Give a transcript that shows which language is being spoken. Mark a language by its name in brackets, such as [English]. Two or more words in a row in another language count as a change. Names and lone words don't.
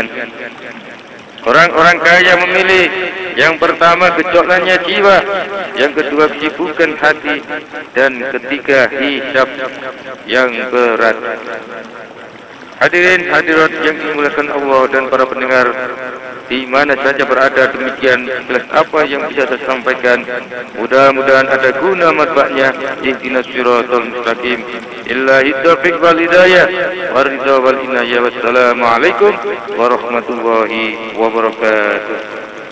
[Indonesian] Orang-orang kaya memilih yang pertama gejolaknya jiwa, yang kedua kesibukan hati, dan ketiga hisab yang berat. Hadirin hadirat yang dimuliakan Allah dan para pendengar di mana saja berada, demikian jelas apa yang bisa saya sampaikan. Mudah-mudahan ada guna manfaatnya. [Arabic] اهدنا الصراط المستقيم. إلهي توفيق والهداية ورضا والعناية. والسلام عليكم ورحمة الله وبركاته.